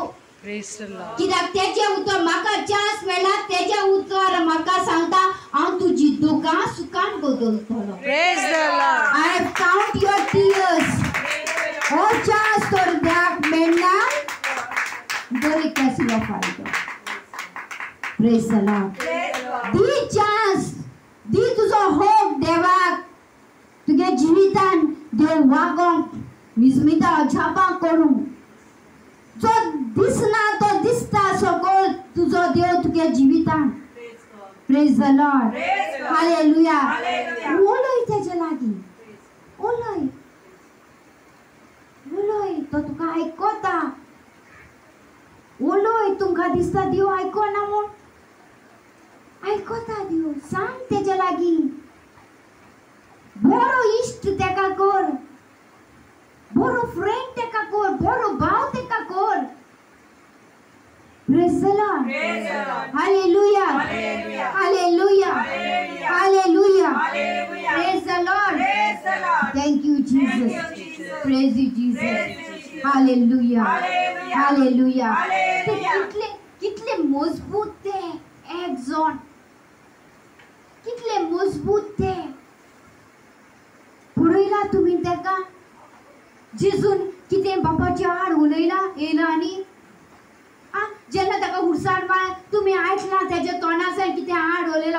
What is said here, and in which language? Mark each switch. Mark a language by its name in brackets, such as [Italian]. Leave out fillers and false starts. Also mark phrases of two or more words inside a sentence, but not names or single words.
[Konkani] कित्याक तेजे उतर म्हाका चान्स मेळ्ळा. तेजे उतर म्हाका सांगता हांव तुजी दुकां सुखान बदलतलो. [English] I have count your tears. [Konkani] हो चान्स तर देवाक मेळना. बरी कसलो फायदो. [English] Praise the Lord. [Konkani] दी चान्स. दी तुजो होप देवाक. तुगे जिवितान देव वागोंक मिजमिता अजापां करूंक. जो दिसना तो दिसता सगळो तुजो देव तुगे जिवितान. [English] Praise the Lord. Hallelujah. [Konkani] उलय तेजे लागीं. उलय. उलय तो तुका आयकोता. उलय तुमकां दिसता देव आयकोना म्हूण. आयकोता देव. सांग तेजे लागीं. बरो इश्ट तेका कर. बरो फ्रेंड तेका कर. बरो भाव तेका कर. [English] Praise the Lord. Hallelujah. Hallelujah. Hallelujah. Praise the Lord. Thank you, Jesus. Praise you, Jesus. Hallelujah. [Konkani] Hallelujah. कितले मजबूत ते एक जण. कितले मजबूत ते. पळयला तुमी तेका. जेजून कितें बापाचे आड उलयला येयला आनी जेन्ना ताका हुडसाण मार तुमी आयकला तेजे तोंडासान कितें आड उलयला.